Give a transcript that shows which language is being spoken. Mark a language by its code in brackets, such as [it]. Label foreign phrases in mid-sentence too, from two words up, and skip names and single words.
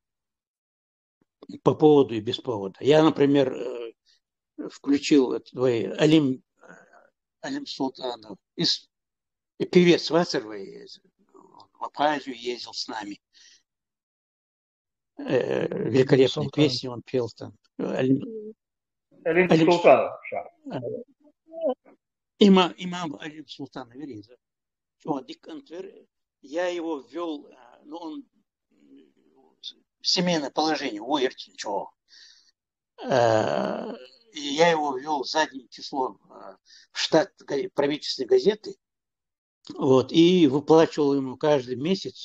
[ru] По поводу и без повода. Я, например, включил Алим Султанов, певец Вацеровой, в Абхазию ездил с нами. Великолепные песни он пел там. Алим Алим Султанов. имам Алим Султан Вериза. Дик Антвер, я его ввел, ну, он семейное положение, уерти, ничего. И я его ввел задним числом в штат правительственной газеты, вот, и выплачивал ему каждый месяц.